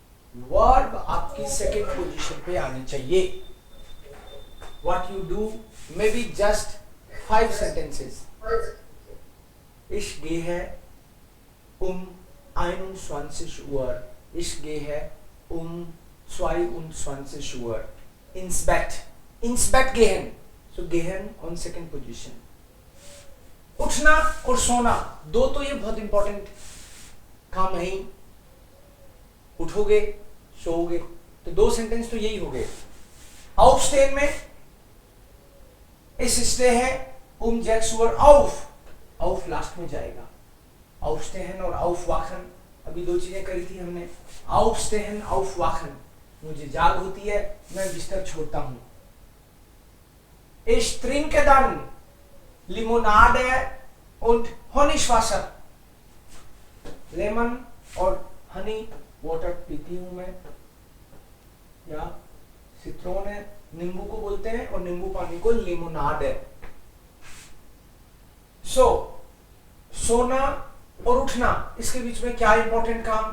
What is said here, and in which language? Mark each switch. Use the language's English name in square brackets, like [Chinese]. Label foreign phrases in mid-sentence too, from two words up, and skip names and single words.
[Hindi] वर्ब आपकी [English] second position [Hindi] पे आनी चाहिए. [English] What you do, maybe just 5 sentences. [German] Ich gehe 21 Uhr. Ich gehe 22 Uhr. Ins Bett. Ins Bett gehen. So gehen [English] on second position. [Hindi] उठना और सोना, दो तो ये बहुत इंपॉर्टेंट काम है ही. उठोगे सोओगे, तो दो सेंटेंस तो यही हो गए. Aufstehen में इस स्टे है [German] 6 Uhr auf. [Hindi] auf लास्ट में जाएगा. Aufstehen और aufwachen, अभी दो चीजें करी थी हमने. [German] Aufstehen, aufwachen, [Hindi] मुझे जाग होती है, मैं बिस्तर छोड़ता हूं. [German] Ich trinke dann Limonade und Honigwasser. [Hindi] लेमन और [English] honey water [Hindi] पीती हूं मैं, या सिट्रोन है, नींबू को बोलते हैं, और नींबू पानी को लिमोनाड है. सो सोना और उठना, इसके बीच में क्या इंपॉर्टेंट काम?